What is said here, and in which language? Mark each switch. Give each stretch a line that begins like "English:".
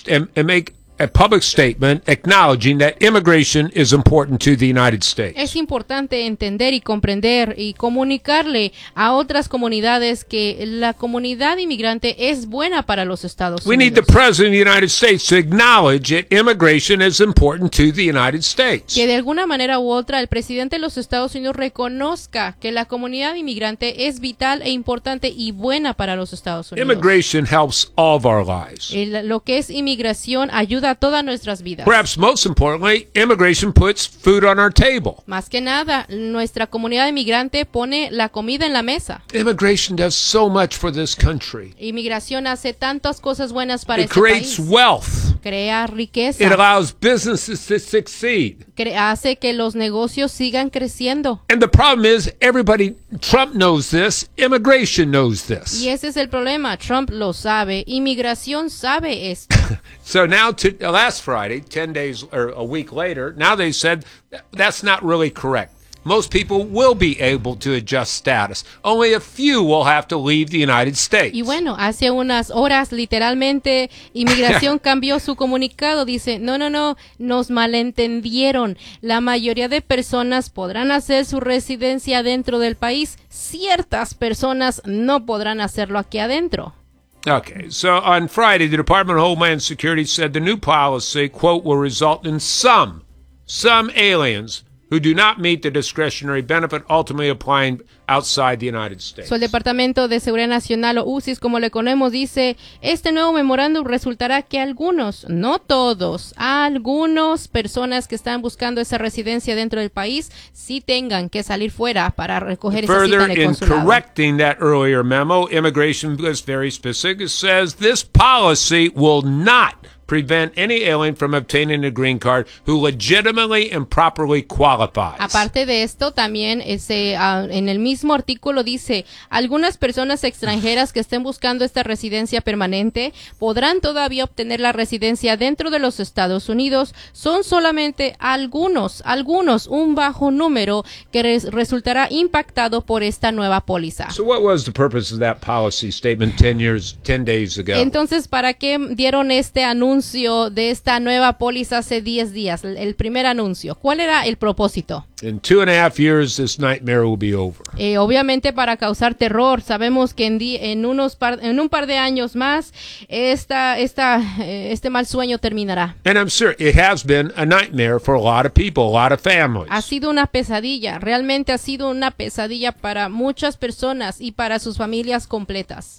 English: and make a public statement acknowledging that immigration is important to the United States.
Spanish: Es importante entender y comprender y comunicarle a otras comunidades que la comunidad inmigrante es buena para los Estados Unidos.
English: We need the President of the United States to acknowledge that immigration is important to the United States.
Spanish: Que de alguna manera u otra el presidente de los Estados Unidos reconozca que la comunidad inmigrante es vital e importante y buena para los Estados Unidos.
English: Immigration helps all of our lives.
Spanish: Lo que es inmigración ayuda a todas nuestras vidas.
English: Perhaps most importantly, immigration puts food on our table.
Spanish: Más que nada, nuestra comunidad inmigrante pone la comida en la mesa.
English: Immigration does so much for this country.
Spanish: Inmigración hace tantas cosas buenas para este país.
English: It creates wealth.
Spanish: Crea riqueza.
English: It allows businesses to succeed.
Spanish: Hace que los negocios sigan creciendo.
English: And the problem is, everybody, Trump knows this, immigration knows this.
Spanish: Y ese es el problema. Trump lo sabe. Inmigración sabe esto.
English: So now to last Friday, 10 days or a week later, now they said that's not really correct. Most people will be able to adjust status. Only a few will have to leave the United States.
Spanish: Y bueno, hace unas horas, literalmente, inmigración cambió su comunicado. Dice, no, nos malentendieron. La mayoría de personas podrán hacer su residencia dentro del país. Ciertas personas no podrán hacerlo aquí adentro.
English: Okay, so on Friday, the Department of Homeland Security said the new policy, quote, will result in some aliens who do not meet the discretionary benefit ultimately applying outside the United States.
Spanish: So el Departamento de Seguridad Nacional, o USIS, como le conocemos, dice, este nuevo memorándum resultará que algunos, no todos, algunos personas que están buscando esa residencia dentro del país, sí tengan que salir fuera para recoger esa cita del consulado.
English: Further, in correcting that earlier memo, immigration is very specific. It says, this policy will not prevent any alien from obtaining a green card who legitimately and properly qualifies.
Spanish: Aparte de esto, también ese en el mismo artículo dice, algunas personas extranjeras que estén buscando esta residencia permanente podrán todavía obtener la residencia dentro de los Estados Unidos. Son solamente algunos, un bajo número que resultará impactado por esta nueva póliza.
English: So what was the purpose of that policy statement 10 days ago?
Spanish: Entonces, ¿para qué dieron este anuncio de esta nueva póliza hace 10 días, el primer anuncio? ¿Cuál era el propósito?
English: In 2.5 years, this nightmare will be over.
Spanish: Obviamente para causar terror, sabemos que en un par de años más este mal sueño terminará.
English: And I'm sure it has been a nightmare for a lot of people, a lot of families.
Spanish: Ha sido una pesadilla, realmente ha sido una pesadilla para muchas personas y para sus familias completas.